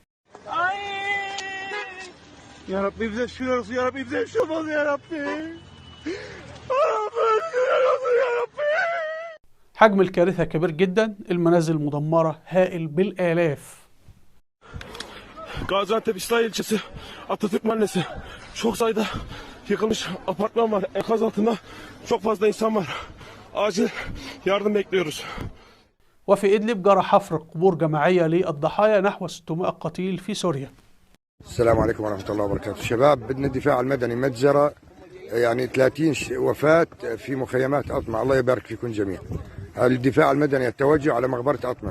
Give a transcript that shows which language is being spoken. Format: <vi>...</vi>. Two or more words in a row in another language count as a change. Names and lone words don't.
<tr>Ya Rabbi bize şükürler olsun, ya Rabbi bize bir şey olmaz ya Rabbi.</tr> <ar>حجم الكارثة كبير جدا، المنازل مدمرة هائل بالآلاف.</ar> <tr>Gaziantep İslahiye ilçesi Atatürk Mahallesi, çok sayıda yıkılmış apartman var. Enkaz altında çok fazla insan var. Acil yardım bekliyoruz.</tr> <ar>وفي إدلب جرى حفر قبور جماعية للضحايا، نحو 600 قتيل في سوريا. السلام عليكم ورحمة الله وبركاته. شباب بدنا الدفاع المدني مجزرة، يعني 30 وفاة في مخيمات أطمع، الله يبارك فيكم جميعا. الدفاع المدني التوجه على مقبرة أطمع.</ar>